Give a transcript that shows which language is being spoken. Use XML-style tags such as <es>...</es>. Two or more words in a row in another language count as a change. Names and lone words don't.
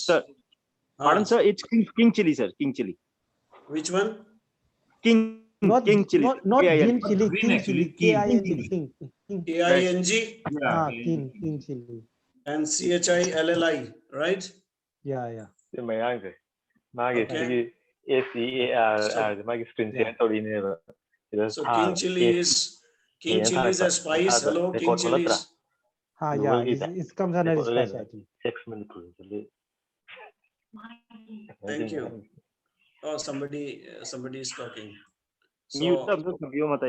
<en>Sir, pardon, sir. It's king chili, sir. King chili. Which one? King chili. Not KIN. green chili, Green king actually, chili, king. King. KING Yeah. King chili. and CHILLI, right? Yeah.</en> <mni>ꯃꯌꯥꯡꯁꯦ ꯃꯥꯒꯤ</mni> <en>Okay.</en> <mni>ꯁꯤꯒꯤ ACAR ꯃꯥꯒꯤ</mni> <en>screen share</en> <mni>ꯇꯧꯔꯤꯅꯦꯕ ꯁꯤꯗ</mni> <en>So king chili is a spice. Hello, king chili is. Yeah, it comes under spice, I think. Thank you. Oh, somebody is talking. Mute So, up the video, Meitei.</en>